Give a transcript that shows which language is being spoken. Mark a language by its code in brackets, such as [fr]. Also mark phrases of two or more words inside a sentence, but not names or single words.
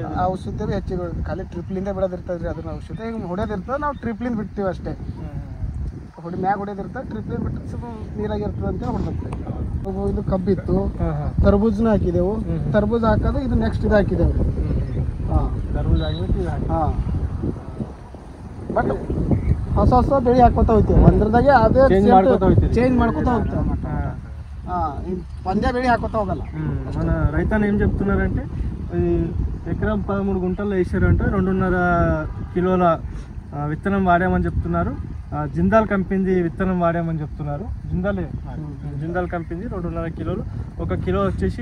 [kn] ಹೊಡೆಯೋದು ಖಾಲಿ ಟ್ರಿಪ್ಲಿಂದ ಬಿಡೋದಿರ್ತದ್ರಿ ಅದನ್ನ ಔಷಧಿ ಹಿಂಗೆ ಹೊಡೆಯೋದಿರ್ತದೆ ನಾವು ಟ್ರಿಪ್ಲಿಂದ ಬಿಡ್ತೀವಿ ಅಷ್ಟೇ ಮ್ಯಾಗ ಹೊಡೆಯೋದಿರ್ತದೆ ಟ್ರಿಪ್ಲಿಂದ ಬಿಟ್ಟರೆ ಸ್ವಲ್ಪ ನೀರಾಗಿರ್ತದೆ ಅಂತ ಹೊಡೆದಿರ್ತೇವೆ ಇದು ಕಬ್ಬಿತ್ತು ತರಬೂಜನ ಹಾಕಿದೆವು ತರಬೂಜ ಹಾಕೋದು ಇದು ನೆಕ್ಸ್ಟ್ ಇದು ಹಾಕಿದೆವು ತರಬೂಜ ಆಗಿಬಿಟ್ಟು ಹಾಂ ಬಟ್ ಹೊಸ ಬೆಳೆ ಹಾಕೋತಾ ಹೋಗ್ತೀವಿ ಒಂದ್ರದಾಗೆ ಅದೇ ಚೇಂಜ್ ಮಾಡ್ಕೋತಾ ಹೋಗ್ತೇವೆ ಒಂದೇ ಬೆಳೆ ಹಾಕೋತಾ ಹೋಗಲ್ಲ [te] మన రైతన్న ఏం చెప్తున్నారంటే ఎకరం 13 గుంటలు వేసారంటే 2.5 కిలోల విత్తనం వాడామని చెప్తున్నారు జిందాల్ కంపెనీ విత్తనం వాడామని చెప్తున్నారు జిందాల్ కంపెనీ 2.5 కిలోలు 1 కిలో వచ్చేసి